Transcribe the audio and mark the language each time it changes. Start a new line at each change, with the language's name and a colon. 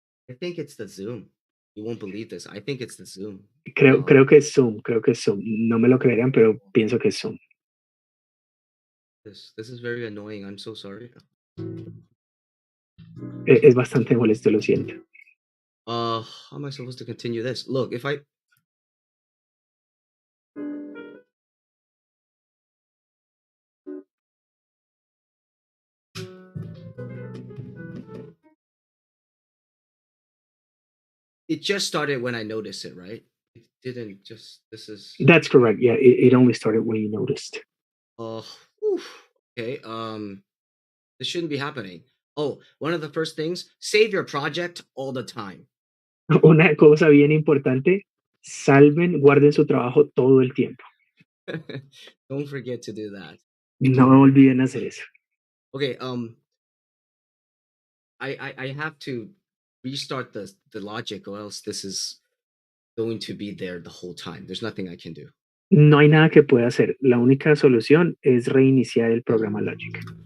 English: I think it's the Zoom. You won't believe this. I think it's the Zoom.
Spanish: Creo que es Zoom, creo que es Zoom. No me lo creerán, pero pienso que es Zoom.
English: This is very annoying. I'm so sorry.
Spanish: Es bastante molesto, lo siento.
English: How am I supposed to continue this? Look, if I it just started when I noticed it, right? It didn't just. This is. That's correct. Yeah, it only started when you noticed. Whew. Okay. This shouldn't be happening. Oh, one of the first things: save your project all the time.
Spanish: Una cosa bien importante, guarden su trabajo todo el tiempo.
English: Don't forget to do that.
Spanish: No olviden hacer eso.
English: Okay. I have to restart the logic, or else this is going to be there the whole time. There's nothing I can do.
Spanish: No hay nada que pueda hacer. La única solución es reiniciar el programa Logic.